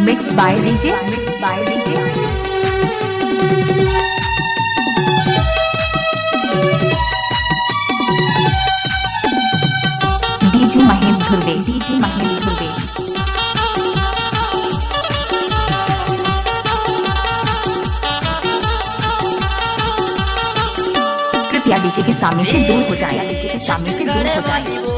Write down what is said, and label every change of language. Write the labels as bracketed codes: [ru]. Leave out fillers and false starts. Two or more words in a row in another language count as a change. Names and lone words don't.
[en] Mixed by DJ. By DJ. DJ Mahesh Dhurve. DJ Mahesh Dhurve. [hi] कृपया डीजे के सामने से दूर हो जाए। डीजे के सामने से दूर हो जाए।